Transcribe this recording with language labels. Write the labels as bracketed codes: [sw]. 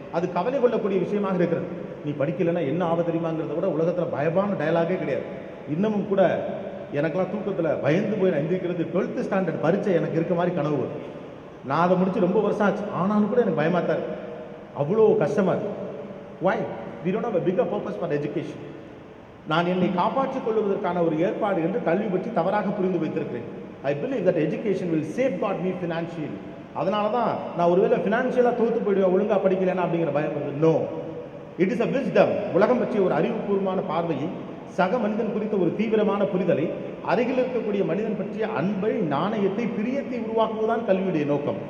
[ta] அது கவலை கொள்ளக்கூடிய விஷயமாக இருக்கிறது. நீ படிக்கலைன்னா என்ன ஆபத்து தெரியுமாங்கிறத விட உலகத்தில் பயமான டயலாகே கிடையாது. இன்னமும் கூட எனக்கெல்லாம் தூக்கத்தில் பயந்து போய் நான் எந்திரிக்கிறது 12th ஸ்டாண்டர்ட் பரீட்சை எனக்கு இருக்க மாதிரி கனவு வரும். நான் அதை முடித்து ரொம்ப வருஷம் ஆச்சு, ஆனாலும் கூட எனக்கு பயமாக தான் இருக்கு. அவ்வளோ கஷ்டமாக இருக்கு. வை? [en] we don't have a bigger purpose for education. [ta] நான் என்னை காப்பாற்றிக் கொள்வதற்கான ஒரு ஏற்பாடு என்று கல்வி பற்றி தவறாக புரிந்து வைத்திருக்கிறேன். [en] I believe that education will safeguard me financially. [ta] அதனால தான் நான் ஒருவேளை ஃபினான்ஷியலாக தோற்று போயிடுவேன் ஒழுங்காக படிக்கலைன்னா அப்படிங்கிற பயம் வருது. [en] No, it is a wisdom. [ta] உலகம் பற்றிய ஒரு அறிவுபூர்வமான பார்வையை, சக மனிதன் குறித்த ஒரு தீவிரமான புரிதலை, அருகில் இருக்கக்கூடிய மனிதன் பற்றிய அன்பை, நாணயத்தை, பிரியத்தை உருவாக்குவதுதான் கல்வியுடைய நோக்கம்.